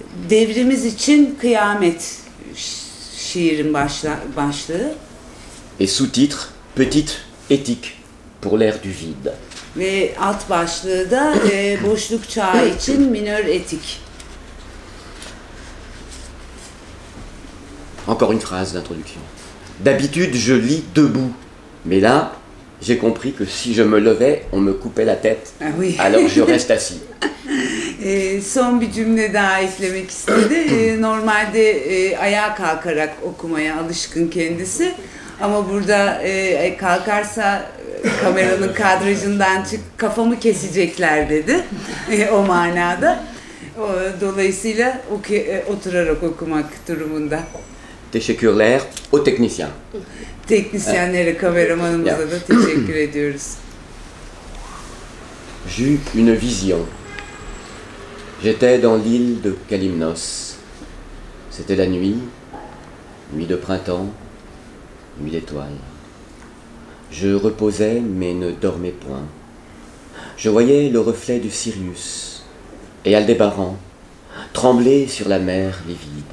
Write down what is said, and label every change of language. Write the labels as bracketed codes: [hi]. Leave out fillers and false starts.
[tr] Devrimiz için kıyamet şiirin başlığı [fr] Et sous-titre, Petite éthique pour l'ère du vide. [tr] ve alt başlığı da boşluk çağı için minör etik. [fr] Encore une phrase d'introduction. D'habitude, je lis debout. Mais là, j'ai compris que si je me levais, on me coupait la tête. Ah oui. Alors je reste assis. [tr] Son bir cümle daha eklemek istedi. Normalde ayağa kalkarak okumaya alışkın kendisi. Ama burada kalkarsa kameranın kadrajından kafamı kesecekler dedi. O manada. Dolayısıyla oturarak okumak durumunda. Teşekkürler [fr] aux techniciens. [tr] Teknisyenlere, kameramanımıza da teşekkür ediyoruz. [fr] J'eus une vision. J'étais dans l'île de Kalymnos. C'était la nuit, nuit de printemps, nuit d'étoiles. Je reposais mais ne dormais point. Je voyais le reflet du Sirius et Aldébaran trembler sur la mer livide.